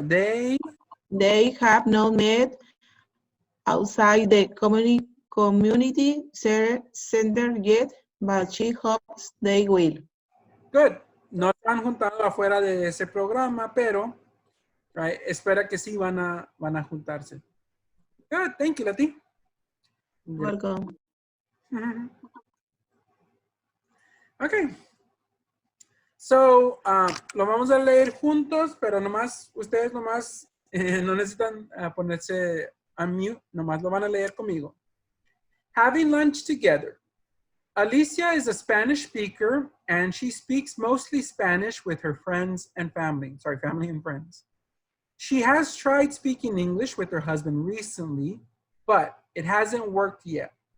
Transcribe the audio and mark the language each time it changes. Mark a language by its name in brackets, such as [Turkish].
[English] They have not met outside the community center yet, but she hopes they will. Good. [Spanish] No se han juntado afuera de ese programa, pero right, espera que sí van a juntarse. [English] Good. Thank you, Lati. Welcome. Okay. [Spanish] So, lo vamos a leer juntos, pero ustedes no necesitan ponerse a mute, nomás lo van a leer conmigo. [English] Having lunch together. Alicia is a Spanish speaker and she speaks mostly Spanish with her friends and family. Sorry, family and friends. She has tried speaking English with her husband recently, but it hasn't worked yet.